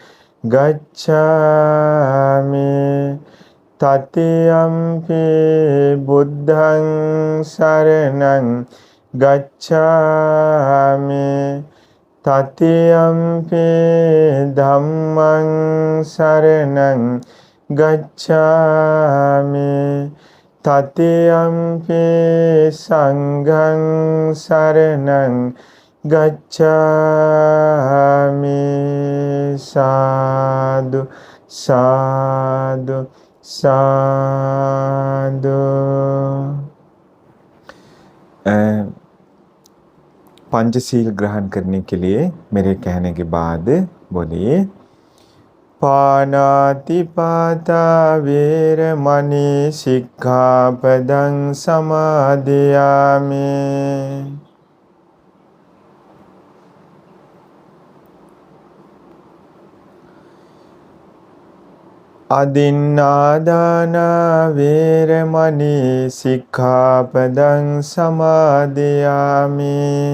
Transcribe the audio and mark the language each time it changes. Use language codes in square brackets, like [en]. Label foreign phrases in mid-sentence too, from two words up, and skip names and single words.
[pi] गच्छामि, तृतीयंपि बुद्धं शरणं गच्छामि, तृतीयंपि धम्मं शरणं गच्छामि, तृतीयंपि संघं शरणं गच्छामि। साधु साधु साधु। [hi] पंचशील ग्रहण करने के लिए मेरे कहने के बाद बोलिए। [pi] पानातिपाता वेरमणि सिक्खापदं समादियामि। अदिन्नादाना वेरमणि सिक्खापदं समादियामि।